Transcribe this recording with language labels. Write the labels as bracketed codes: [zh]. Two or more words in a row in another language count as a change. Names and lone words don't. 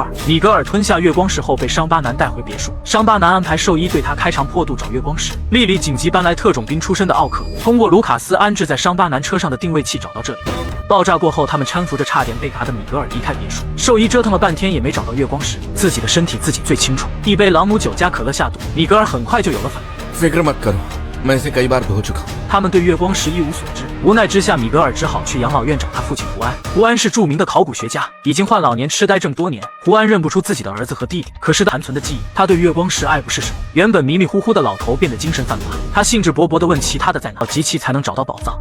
[zh] 米格尔吞下月光石后被伤疤男带回别墅，伤疤男安排兽医对他开肠破肚找月光石。莉莉紧急搬来特种兵出身的奥克，通过卢卡斯安置在伤疤男车上的定位器找到这里。爆炸过后，他们搀扶着差点被嘎的米格尔离开别墅。兽医折腾了半天也没找到月光石，自己的身体自己最清楚。一杯朗姆酒加可乐下肚，米格尔很快就有了反应。 [hi] फिक्र मत करो, मैं इसे कई बार धो चुका हूं。 [zh] 他们对月光石一无所知，无奈之下，米格尔只好去养老院找他父亲胡安。胡安是著名的考古学家，已经患老年痴呆症多年。胡安认不出自己的儿子和弟弟，可是残存的记忆，他对月光石爱不释手。原本迷迷糊糊的老头变得精神泛乏，他兴致勃勃地问其他的在哪，集齐才能找到宝藏。